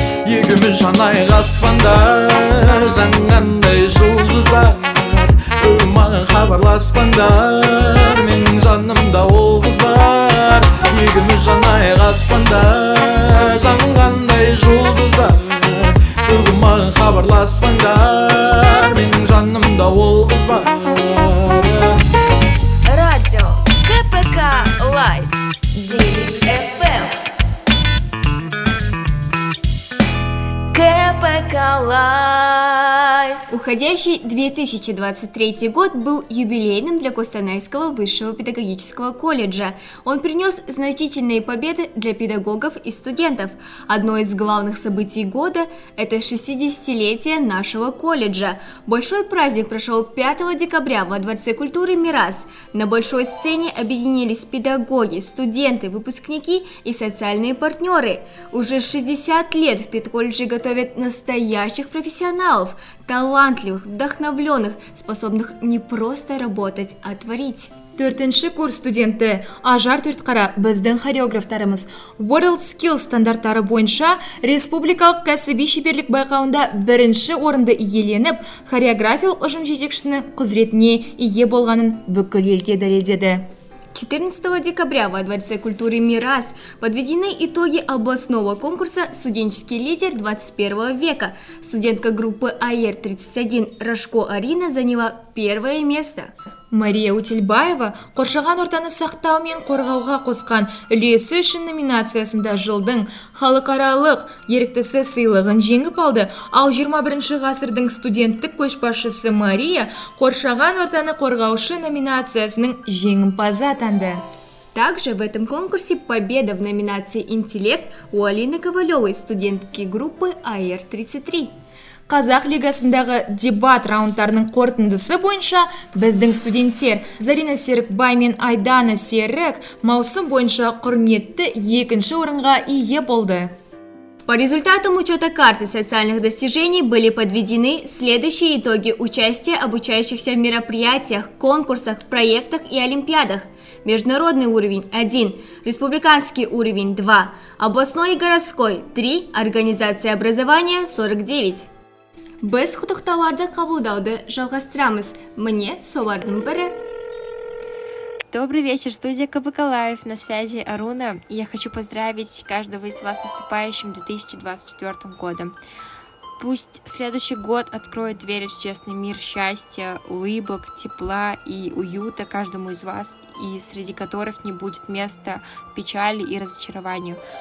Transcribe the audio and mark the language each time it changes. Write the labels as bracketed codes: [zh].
[kk] екеуміз жанайық аспанда жанғандай жұлдыздар бүгін маған хабарласпаңдар менің жанымда ол қыз бар екеуміз жанайық аспанда жанғандай жұлдыздар бүгін маған хабарласпаңдар менің жанымда ол қыз бар. [ru] Радио КПК Лайв 9 FM. КПК Лайв. Уходящий 2023 год был юбилейным для Костанайского высшего педагогического колледжа. Он принес значительные победы для педагогов и студентов. Одно из главных событий года – это 60-летие нашего колледжа. Большой праздник прошел 5 декабря во Дворце культуры «Мирас». На большой сцене объединились педагоги, студенты, выпускники и социальные партнеры. Уже 60 лет в педколледже готовят настоящих профессионалов, талантливых, вдохновленных, способных не просто работать, а творить. [kk] 4-ші курс студенті Ажар Төртқара біздің хореографтарымыз World Skills стандарттары бойынша республикалық кәсіби шеберлік байқауында 1-ші орынды иеленіп, хореографиялық ұжым жетекшісінің құзыретіне ие болғанын бүкіл елге дәлелдеді. [ru] 14 декабря во Дворце культуры «Мирас» подведены итоги областного конкурса «Студенческий лидер 21 века». Студентка группы АЕР-31 Рожко Арина заняла первое место. [kk] Мария Утельбаева қоршаған ортаны сақтау мен қорғауға қосқан үлесі үшін номинациясында жылдың халықаралық еріктісі сыйлығын жеңіп алды. Ал 21 ғасырдың студенттік көшбасшысы Мария қоршаған ортаны қорғаушы номинациясының жеңімпазы атанды. [ru] Также в этом конкурсе победа в номинации «Интеллект» у Алины Ковалевой, студентки группы АЕР-33. [kk] Қазақ лигасындағы дебат раундтарының қорытындысы бойынша біздің студенттер Зарина Серікбай мен Айдана Серік маусым бойынша құрметті 2-ші орынға ие болды. [ru] По результатам учета карты социальных достижений были подведены следующие итоги участия обучающихся в мероприятиях, конкурсах, проектах и олимпиадах. Международный уровень – 1, республиканский уровень – 2, областной и городской – 3, организация образования – 49. [kk] Біз құттықтауларды қабылдауды жалғастырамыз. Міне солардың бірі. [ru] Добрый вечер, студия КПК Лайв, на связи Аруна. И я хочу поздравить каждого из вас с наступающим 2024 годом. Пусть следующий год откроет двери в честный мир счастья, улыбок, тепла и уюта каждому из вас, и среди которых не будет места печали и разочарованию.